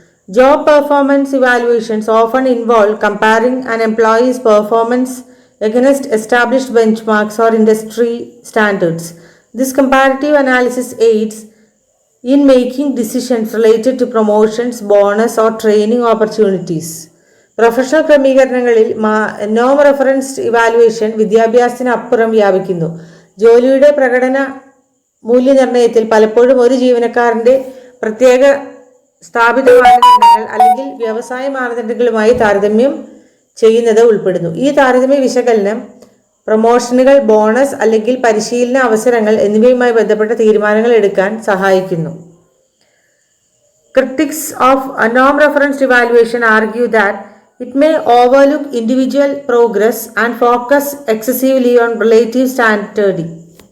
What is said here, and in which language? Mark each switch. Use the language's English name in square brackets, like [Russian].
[English] Job performance evaluations often involve comparing an employee's performance against established benchmarks or industry standards. This comparative analysis aids in making decisions related to promotions, bonus or training opportunities. [Malayalam] Professional ക്രമീകരണങ്ങളിൽ നോം referenced evaluation വിദ്യാഭ്യാസത്തിന് അപ്പുറം വ്യാപിക്കുന്നു. ജോലിയുടെ പ്രകടന മൂല്യനിർണ്ണയത്തിൽ പലപ്പോഴും ഒരു ജീവനക്കാരന്റെ പ്രത്യേക സ്ഥാപിത മാനദണ്ഡങ്ങൾ അല്ലെങ്കിൽ വ്യവസായ മാനദണ്ഡങ്ങളുമായി താരതമ്യം ചെയ്യുന്നത് ഉൾപ്പെടുന്നു. ഈ താരതമ്യ വിശകലനം പ്രൊമോഷനുകൾ, ബോണസ് അല്ലെങ്കിൽ പരിശീലന അവസരങ്ങൾ എന്നിവയുമായി ബന്ധപ്പെട്ട തീരുമാനങ്ങൾ എടുക്കാൻ സഹായിക്കുന്നു. [English] Critics of a norm-referenced evaluation argue that it may overlook individual progress and focus excessively on relative standing.